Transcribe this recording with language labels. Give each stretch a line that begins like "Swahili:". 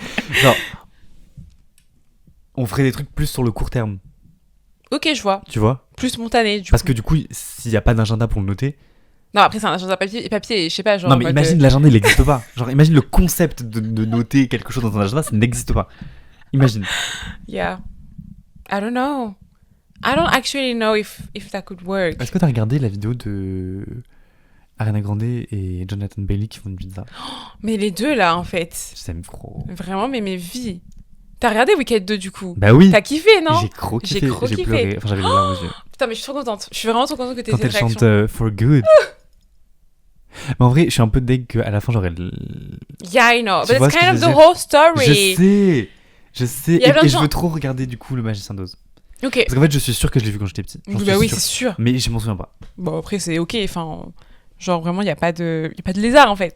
French: Genre, on ferait des trucs plus sur le court terme. Ok, je vois. Tu vois? Plus spontané, du coup. Parce que du coup, s'il n'y a pas d'agenda pour le noter. Non, après, c'est un agenda papier, je sais pas. Genre, non, mais imagine, l'agenda, il n'existe pas. Genre, imagine le concept de noter quelque chose dans un agenda, ça n'existe pas. Imagine.
English: Yeah. I don't know. I don't actually know if that could work.
French: Est-ce que t'as regardé la vidéo de Ariana Grande et Jonathan Bailey qui font une pizza? Mais les deux, là, en fait. J'aime trop. Vraiment, mais mes vies. T'as regardé Wicked 2, du coup? Bah oui. T'as kiffé, non? J'ai trop kiffé. J'ai pleuré. Enfin, j'avais les larmes aux yeux. Putain, mais je suis trop contente. Je suis vraiment trop contente que t'aies quand cette réaction. Quand elle chante For Good. Mais en vrai, je suis un peu deg qu'à la fin, j'aurais.
English: Yeah, I know. But it's kind of the whole story.
French: Je sais. Et je veux trop regarder, du coup, Le Magicien d'Oz. Ok. Parce qu'en fait, je suis sûr que je l'ai vu quand j'étais petit. Bah oui, c'est sûr. Mais je m'en souviens pas. Bon, après, c'est ok. Enfin, genre, vraiment, il n'y a pas de lézard, en fait.